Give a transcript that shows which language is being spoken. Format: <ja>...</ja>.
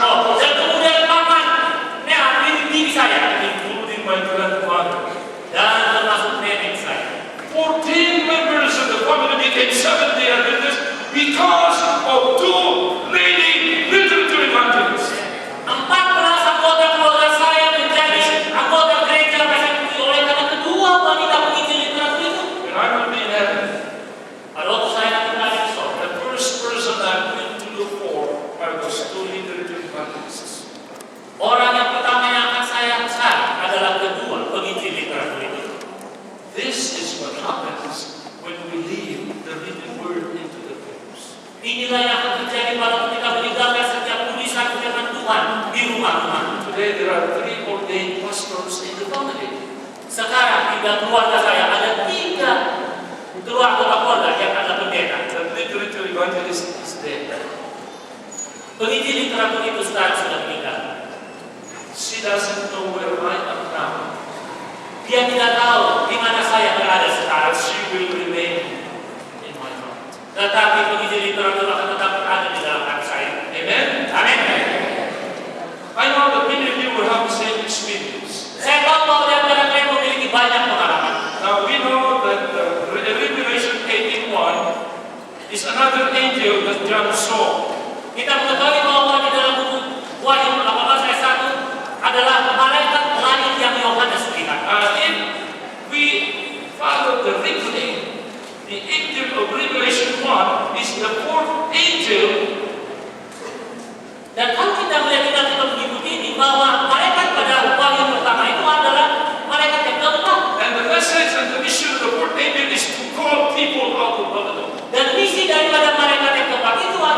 <id>Oh, dan kemudian paman, bibi saya.</id> <en>Including my grandfather.</en> <id>Dan termasuk nenek saya.</id> <en>14 members of the family became Seventh-day Adventists because of two lady literature evangelists.</en> <id>14 anggota keluarga saya menjadi anggota gereja PSMI oleh karena kedua wanita penginjil literatur itu.</id> <en>When I will be in heaven,</en> <id>Pada waktu saya nanti berada di sorga,</id> <en>the first person I'm going to look for are those two literature evangelists.</en> <id>orang yang pertama yang akan saya cari adalah kedua penginjil literatur itu.</id> <en>This is what happens when we leave the written word into the books.</en> <id>Inilah yang akan terjadi pada ketika meninggalkan setiap tulisan firman Tuhan di rumah-rumah.</id> <en>Today there are 3 ordained pastors in the family.</en> <id>Sekarang di keluarga saya ada 3 anggota keluarga yang adalah pendeta.</id> <en>The literature evangelist is dead.</en> <id>Penginjil literatur itu sekarang sudah meninggal.</id> <en>She doesn't know where I am now,</en> <id>Dia tidak tahu di mana saya berada</id> <en>but</en> <id>sekarang.</id> <en>she will remain in my heart.</en> <id>Tetapi penginjil literatur akan tetap berada di dalam hati saya.</id> <en>Amen?</en> <id>Amin.</id> <en>I know that many of you will have the same experience.</en> <id>Saya tahu bahwa di antara kalian memiliki banyak pengalaman.</id> <en>Now we know that Revelation 18:1 is another angel that John saw.</en> <id>Kita mengetahui bahwa di dalam buku Wahyu 18 ayat 1 adalah malaikat lain yang Yohanes lihat.</id> <en>If we follow the reckoning, the angel of Revelation 1 is the 4th angel.</en> <id>Dan kalau kita melihat kita mengikuti ini bahwa malaikat pada Wahyu pertama itu adalah malaikat yang keempat.</id> <en>And the message and the mission of the 4th angel is to call people out of Babylon.</en> <id>Dan misi daripada malaikat yang keempat itu</id>